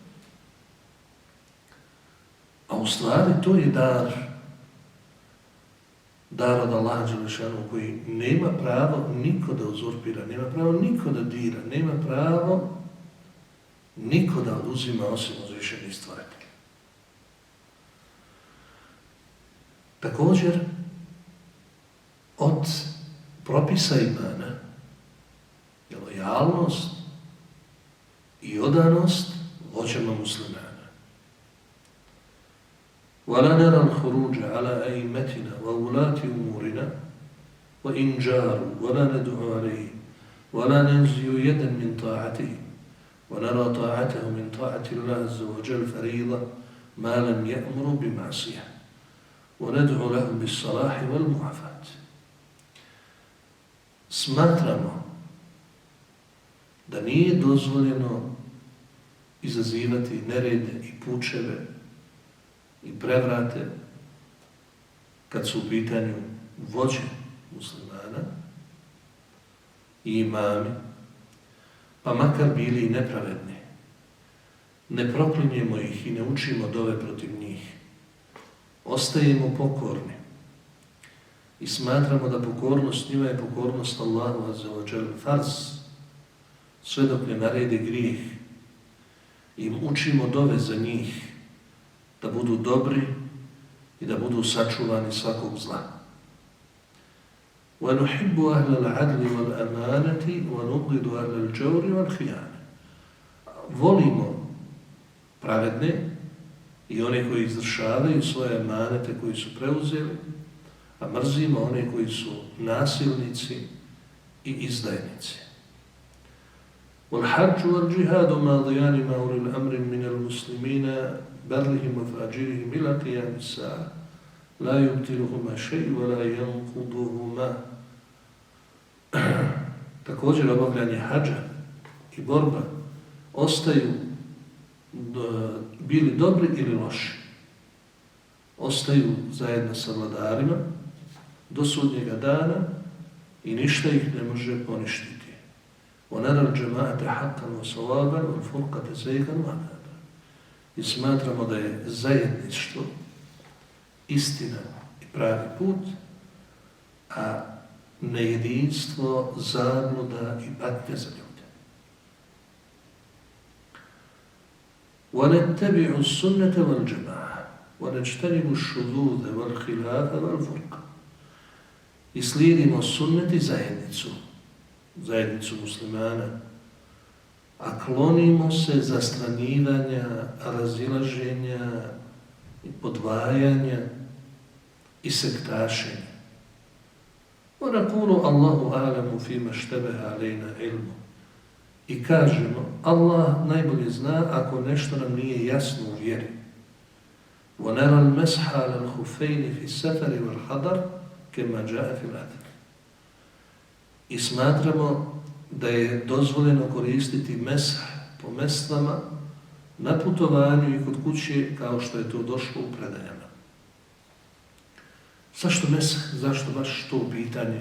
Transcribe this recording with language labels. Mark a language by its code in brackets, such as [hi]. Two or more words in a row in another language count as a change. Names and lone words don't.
[bs] A u stvari to je dar od Allaha Đelešanu koji nema pravo niko da uzurpira, nema pravo niko da dira, nema pravo niko da oduzima osim uzvišenih stvaritelja. Također, od propisa imana je lojalnost i odanost vođama muslimana. [ar] وَلَا نَرَى الْخُرُوجَ عَلَى أَئِمَّتِنَا وَوُلَاةِ أُمُورِنَا وَإِنْ جَارُوا وَلَا نَدْعُو عَلَيْهِمْ وَلَا نَنْزِيُ يَدًا مِنْ طَاعَتِهِمْ وَنَرَى طَاعَتَهُ مِنْ طَاعَةِ اللَّهِ عَزَّ وَجَلَّ فَرِيضَةً مَا لَمْ يَأْمُرُوا بِمَعْصِيَةٍ وَنَدْعُو لَهُمْ بِالصَّلَاحِ وَالْمُعَافَاةِ. [bs] Smatramo da nije dozvoljeno izazivati nerede i pučeve i prevrate kad su u pitanju vođe muslimana i imami, pa makar bili i nepravedni. Ne proklinjemo ih i ne učimo dove protiv njih. Ostajemo pokorni i smatramo da pokornost njima je pokornost Allahu [ar] عز وجل [bs] farz, sve dok ne naredi grijeh. I učimo dove za njih da budu dobri i da budu sačuvani svakog zla. [ar] وَنُحِبُّ أَهْلَ الْعَدْلِ وَالْأَمَانَةِ وَنُبْغِضُ أَهْلَ الْجَوْرِ وَالْخِيَانِ. [bs] Volimo pravedne i one koji izvršavaju svoje amanete koji su preuzeli, a mrzimo one koji su nasilnici i izdajnici. [ar] وَالْحَجُّ وَالْجِهَادُ مَاضِيَانِ مَا أُولِي الْأَمْرِ مِنَ الْمُسْلِمِينَ بَرِّهِمْ وَفَاجِرِهِمْ إِلَى قِيَامِ السَّاعَةِ لَا يُبْتِلُهُمَا شَيْءٌ وَلَا يَنْقُضُهُمَا. [bs] Također obavljanje hadža i borba ostaju bili dobri ili loši. Ostaju zajedno sa vladarima do sudnjega dana i ništa ih ne može poništiti. [ar] وَنَرَى الْجَمَاعَةَ حَقًّا وَصَوَابًا وَالْفُرْقَةَ زَيْغًا وَعَذَابًا. [bs] I smatramo da je zajedništvo istina i pravi put, a nejedinstvo zabluda i patnja za ljude. [ar] وَنَتَّبِعُ السُنَّةَ وَالْجَمَاعَةَ وَنَجْتَنِبُ الشُّذُوذَ وَالْخِلَافَ وَالْفُرْقَ. [bs] I slijedimo sunnet i zajednicu muslimana, a klonimo se zastranjivanja, razilaženja i podvajanja i sektašenja. [ar] وَنَقُولُ اللَّهُ أَعْلَمُ فِي مَا اشْتَبَهَ عَلَيْنَا عِلْمُ. [bs] I kažemo, Allah najbolje zna ako nešto nam nije jasno u vjeri. [ar] وَنَرَى الْمَسْحَ عَلَى الْخُفَّيْنِ فِي السَّفَرِ وَالْحَضَرِ كَمَا جَاءَ فِي الْأَثَرِ. [bs] I smatramo da je dozvoljeno koristiti mesh po mestvama na putovanju i kod kuće kao što je to došlo u predajama. Zašto mesh? Zašto baš to pitanje?